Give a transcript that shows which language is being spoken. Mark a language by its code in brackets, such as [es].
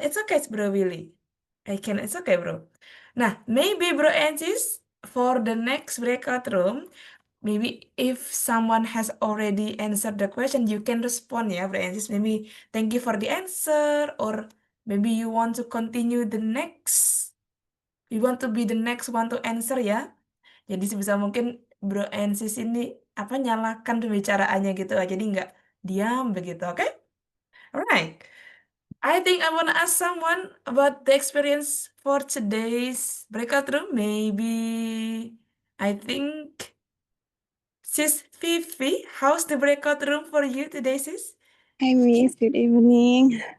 [en] It's okay, Bro Willy. It's okay, bro. Nah, maybe Bro Ansis, for the next breakout room, maybe if someone has already answered the question, you can respond ya, Bro Ansis. Maybe thank you for the answer, or maybe you want to continue the next. You want to be the next one to answer ya. [id] Jadi sebisa mungkin Bro Ansis ini nyalakan pembicaraannya gitu aja, jadi nggak diam begitu, oke? [en] Alright. I think I want to ask someone about the experience for today's breakout room. Maybe I think Sis Fifi, how's the breakout room for you today, sis? Hi, Miss. Good evening.